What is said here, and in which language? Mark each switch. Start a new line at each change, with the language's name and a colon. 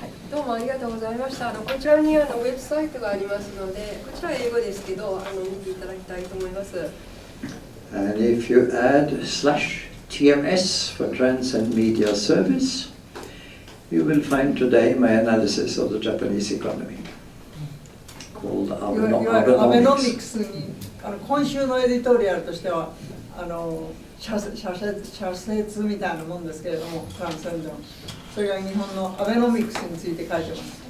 Japanese: どうもありがとうございました。こちらにウェブサイトがありますので、こちらは英語ですけど見ていただきたいと思います。
English: And if you add /TMS for Transcend Media Service, you will find today my analysis of the Japanese economy called
Japanese: いわゆるアベノミ
English: Abenomics.
Japanese: クスに今週のエディトリアルとしては社説みたいなもんですけれども、トランセンドそれが日本のアベノミクスについて書いてます。